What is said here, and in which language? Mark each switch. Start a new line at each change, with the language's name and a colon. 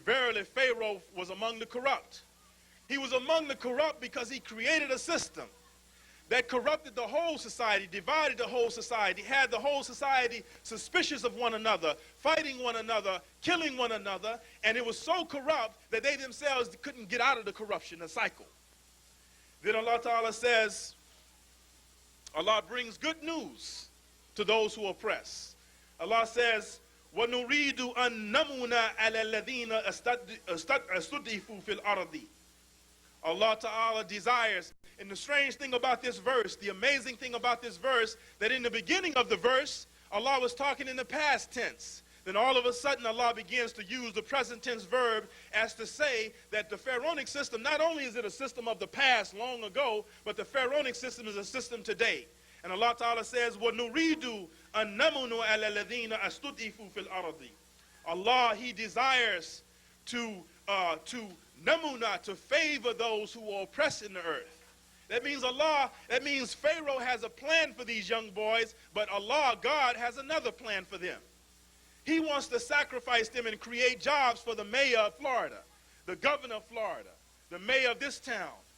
English: Verily, Pharaoh was among the corrupt. He was among the corrupt because he created a system that corrupted the whole society, divided the whole society, had the whole society suspicious of one another, fighting one another, killing one another, and it was so corrupt that they themselves couldn't get out of the corruption, the cycle. Then Allah Ta'ala says, Allah brings good news to those who oppress. Allah says,
Arabic: وَنُرِيدُ أَن نَمُنَ عَلَى الَّذِينَ أَسْتُضْعِفُوا فِي الْأَرْضِ.
English: Allah Ta'ala desires, and the strange thing about this verse, the amazing thing about this verse, that in the beginning of the verse, Allah was talking in the past tense. Then all of a sudden Allah begins to use the present tense verb as to say that the Pharaonic system, not only is it a system of the past long ago, but the Pharaonic system is a system today. And Allah Ta'ala says,
Arabic: وَنُرِيدُ أَن نَمُنُ عَلَى الَّذِينَ أَسْتُضْعِفُوا فِي الْأَرْضِ.
English: Allah, he desires to namuna, to favor those who are oppressed in the earth. That means Pharaoh has a plan for these young boys, but Allah, God, has another plan for them. He wants to sacrifice them and create jobs for the mayor of Florida, the governor of Florida, the mayor of this town,